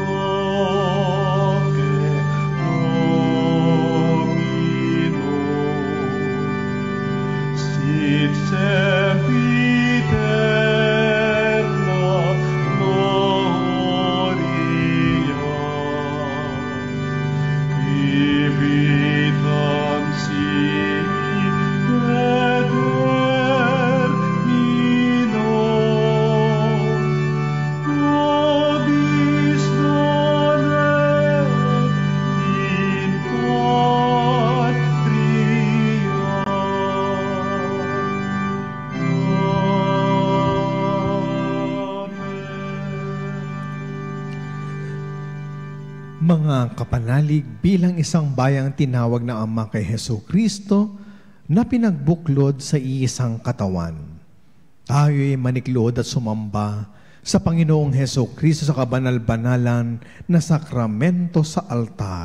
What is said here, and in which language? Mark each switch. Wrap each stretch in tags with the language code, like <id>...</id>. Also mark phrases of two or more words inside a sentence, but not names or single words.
<la>noce Domino, sit sempiterna gloria, vitam sic et termino, nobis donet in patria.</la> <tl>Mga kapanalig, bilang isang bayang tinawag na Ama kay Hesus Kristo na pinagbuklod sa iisang katawan, tayo'y maniklod at sumamba sa Panginoong Hesus Kristo sa kabanal-banalan na sakramento sa altar.</tl>